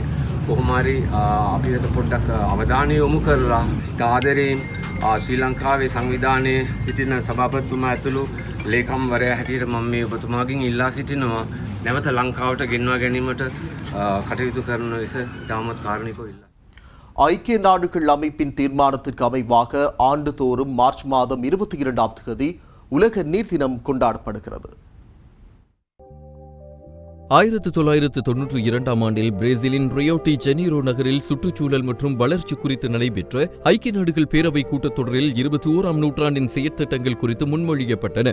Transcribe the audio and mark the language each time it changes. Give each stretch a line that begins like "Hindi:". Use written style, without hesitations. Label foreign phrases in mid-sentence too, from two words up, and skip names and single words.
Sinhala: කොහොම හරි අපි වෙත පොඩ්ඩක් අවධානය යොමු කරලා ආදරයෙන් ශ්‍රී ලංකාවේ සංවිධානයේ සිටින සභාපතිතුමා ඇතුළු ලේකම්වරයා හැටියට මම මේ ඔබතුමාගෙන් ඉල්ලා සිටිනවා නැවත ලංකාවට ගෙන්වා ගැනීමට කටයුතු කරන ලෙස ඉතාමත් කාරුණිකව ඉල්ලා.
Tamil: ஐக்கிய நாடுகள் அமைப்பின் தீர்மானத்திற்கு அமைவாக ஆண்டுதோறும் மார்ச் மாதம் 22ஆம் தேதி உலக நீர் தினம் கொண்டாடப்படுகிறது. 1992ஆம் ஆண்டில் பிரேசிலின் ரியோ டி ஜெனீரோ நகரில் சுற்றுச்சூழல் மற்றும் வளர்ச்சி குறித்து நடைபெற்ற ஐக்கிய நாடுகள் பேரவை கூட்டத்தொடரில் 21ஆம் நூற்றாண்டின் செயற்திட்டங்கள் குறித்து முன்மொழியப்பட்டன.